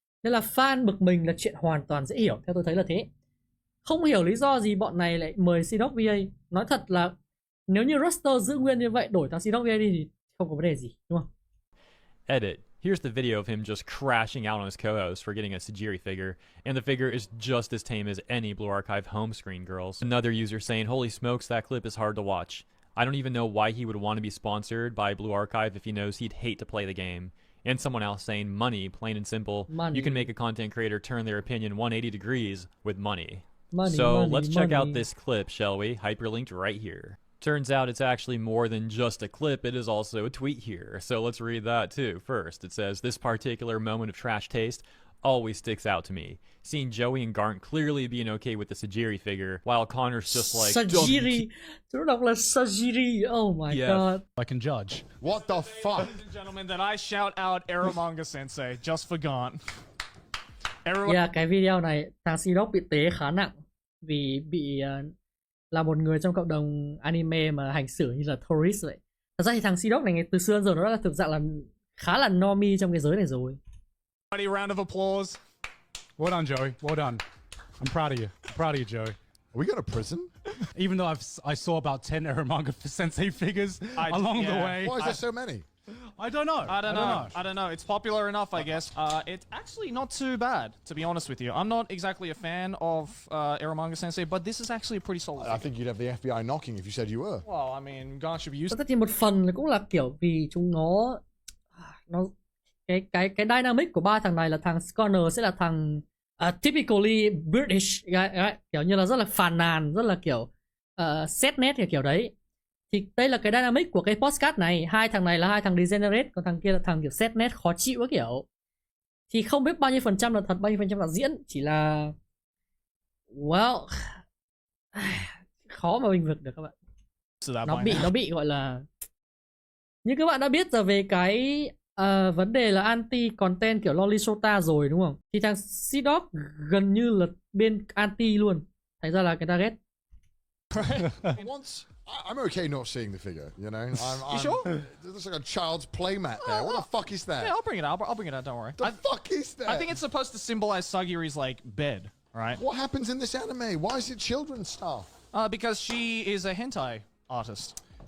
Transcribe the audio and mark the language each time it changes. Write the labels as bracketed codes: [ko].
[vi] Nên là fan bực mình là chuyện hoàn toàn dễ hiểu, theo tôi thấy là thế. Không hiểu lý do gì bọn này lại mời CDawgVA. Nói thật là nếu như roster giữ nguyên như vậy, đổi thằng CDawgVA đi thì không có vấn đề gì, đúng không? [en] Edit. Here's the video of him just crashing out on his co-host for getting a Sajiri figure, and the figure is just as tame as any Blue Archive home screen girls. Another user saying, holy smokes, that clip is hard to watch. I don't even know why he would want to be sponsored by Blue Archive if he knows he'd hate to play the game. And someone else saying, money, plain and simple. Money. You can make a content creator turn their opinion 180 degrees with money. Let's check out this clip, shall we? Hyperlinked right here. Turns out it's actually more than just a clip, it is also a tweet here. So let's read that too. First, it says, this particular moment of trash taste always sticks out to me. Seeing Joey and Garnt clearly being okay with the Sajiri figure, while Connor's just like... Sajiri! [vi] Tôi đọc là Sajiri, [en] oh my god. I can judge. What the fuck? Ladies and gentlemen, that I shout out Aramanga Sensei, just for Garnt. [vi] Cái video này, thằng CDawg bị tế khá nặng. Vì bị... là một người trong cộng đồng anime mà hành xử như là tourist vậy. Thật ra thì thằng CDawg này từ xưa đến giờ nó đã là thực dạng là khá là normie trong cái giới này rồi. [en] Round of applause. Well done, Joey. Well done. I'm proud of you. I'm proud of you, Joey. Are we going to prison? Even though I saw about 10 Aramanga Sensei figures along the way. Why is there so many? I don't know. I don't know. It's popular enough, I guess. It's actually not too bad, to be honest with you. I'm not exactly a fan of Aramanga Sensei, but this is actually a pretty solid. I think you'd have the FBI knocking if you said you were. Well, I mean, Garnt should be used. [vi] Tất nhiên một phần cũng là kiểu vì chúng nó cái dynamic của ba thằng này là thằng Connor sẽ là thằng [en] typically British, [vi] kiểu như là rất là phàn nàn, rất là kiểu xét nét kiểu đấy. Thì đây là cái dynamic của cái podcast này. Hai thằng này là hai thằng degenerate, còn thằng kia là thằng kiểu xét nét khó chịu cái kiểu. Thì không biết bao nhiêu phần trăm là thật, bao nhiêu phần trăm là diễn. Chỉ là well, khó mà bình vực được các bạn. Nó bị gọi là, như các bạn đã biết rồi về cái vấn đề là anti content kiểu Loli Sota rồi, đúng không? Thì thằng CDawg gần như là bên anti luôn. Thành ra là người ta ghét. [en] I'm okay not seeing the figure, you know? You sure? It looks like a child's playmat there. What the fuck is that? Yeah, I'll bring it out. I'll bring it out, don't worry. The fuck is that? I think it's supposed to symbolize Sagiri's, like, bed, right? What happens in this anime? Why is it children's stuff? Because she is a hentai artist.